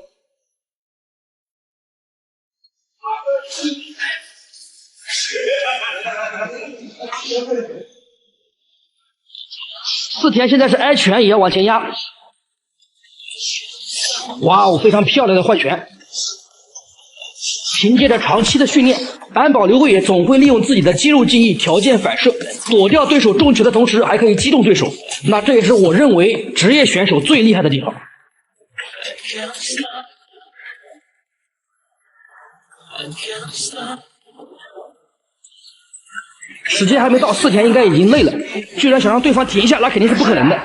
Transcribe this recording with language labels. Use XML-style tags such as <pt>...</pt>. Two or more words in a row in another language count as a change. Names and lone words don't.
<zh>四田现在是挨拳也要往前压，哇哦，非常漂亮的换拳。凭借着長期的訓練，安保劉辉野總會利用自己的肌肉記憶條件反射，躲掉對手重拳的同時還可以擊中對手。那這也是我認為職業選手最厲害的地方。時間還沒到，四田應該已經累了，居然想讓對方停下，那肯定是不可能的。</zh>